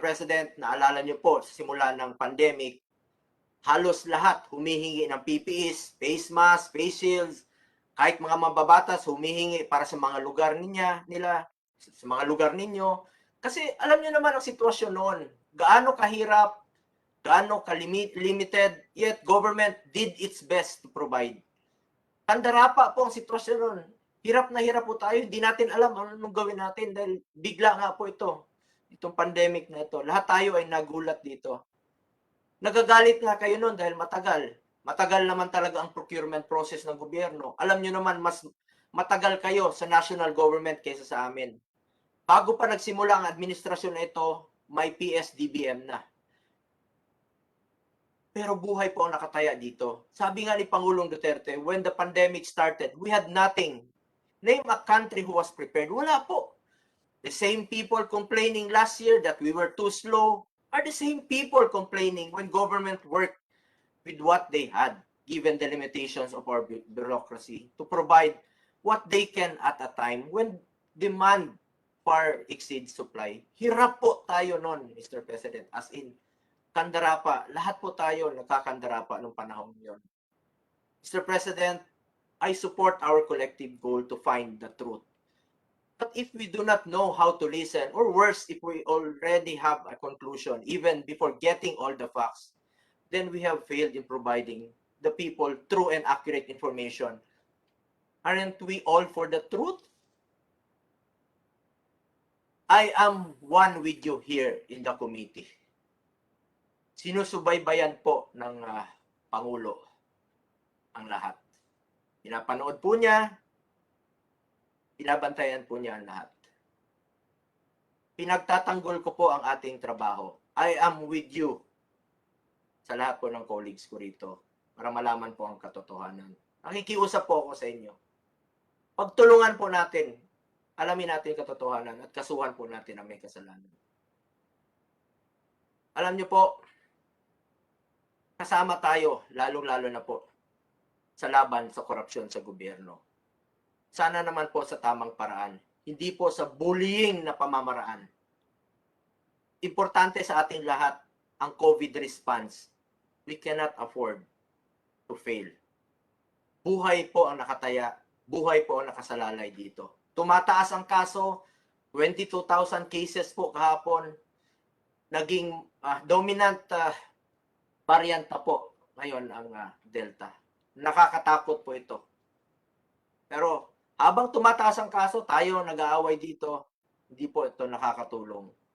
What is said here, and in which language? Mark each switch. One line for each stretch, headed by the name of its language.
Filipino: President, naalala niyo po sa simula ng pandemic, halos lahat humihingi ng PPEs, face mask, face shields, kahit mga mababatas humihingi para sa mga lugar nila, sa mga lugar ninyo. Kasi alam niyo naman ang sitwasyon noon. Gaano kahirap, gaano limited,
English: yet government did its best to provide.
Filipino: Tandarapa po ang sitwasyon noon. Hirap na hirap po tayo. Hindi natin alam anong gawin natin dahil bigla nga po ito. Itong pandemic na ito. Lahat tayo ay nagulat dito. Nagagalit nga kayo noon dahil matagal. Matagal naman talaga ang procurement process ng gobyerno. Alam niyo naman, mas matagal kayo sa national government kaysa sa amin. Bago pa nagsimula ang administrasyon na ito, may PSDBM na. Pero buhay po ang nakataya dito. Sabi nga ni Pangulong Duterte,
English: when the pandemic started, we had nothing. Name a country who was prepared.
Filipino: Wala po.
English: The same people complaining last year that we were too slow are the same people complaining when government worked with what they had, given the limitations of our bureaucracy, to provide what they can at a time when demand far exceeds supply.
Filipino: Hirap po tayo nun,
English: Mr. President.
Filipino: As in, kandarapa. Lahat po tayo nagkakandarapa nung panahon yon. Mr.
English: President, I support our collective goal to find the truth. But if we do not know how to listen, or worse, if we already have a conclusion, even before getting all the facts, then we have failed in providing the people true and accurate information. Aren't we all for the truth? I am one with you here in the committee.
Filipino: Sinusubaybayan po ng Pangulo ang lahat. Pinapanood po niya, binabantayan po niya ang lahat. Pinagtatanggol ko po ang ating trabaho.
English: I am with you
Filipino: sa lahat po ng colleagues ko rito para malaman po ang katotohanan. Nakikiusap po ako sa inyo. Pagtulungan po natin, alamin natin katotohanan at kasuhan po natin ang may kasalanan. Alam niyo po, kasama tayo, lalong-lalo na po, sa laban sa korupsyon sa gobyerno. Sana naman po sa tamang paraan, hindi po sa bullying na pamamaraan. Importante sa ating lahat ang COVID response.
English: We cannot afford to fail.
Filipino: Buhay po ang nakataya, buhay po ang nakasalalay dito. Tumataas ang kaso, 22,000 cases po kahapon, naging dominant variant na po ngayon ang Delta. Nakakatakot po ito. Pero habang tumataas ang kaso, tayo nag-aaway dito, hindi po ito nakakatulong.